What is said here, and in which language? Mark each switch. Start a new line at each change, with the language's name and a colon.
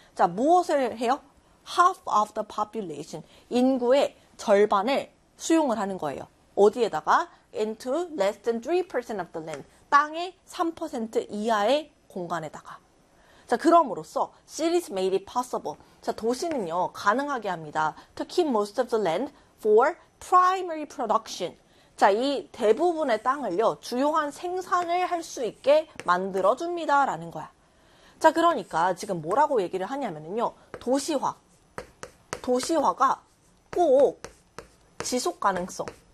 Korean: 자, 무엇을 해요?
English: half of the population.
Korean: 인구의 절반을 수용을 하는 거예요. 어디에다가?
English: into less than 3% of the land.
Korean: 땅의 3% 이하의 공간에다가. 자, 그럼으로써
English: cities made it possible.
Korean: 자, 도시는요, 가능하게 합니다.
English: to keep most of the land for primary production.
Korean: 자, 이 대부분의 땅을요, 주요한 생산을 할수 있게 만들어줍니다라는 거야. 자, 그러니까 지금 뭐라고 얘기를 하냐면요, 도시화. 도시화가 꼭 지속 가능성.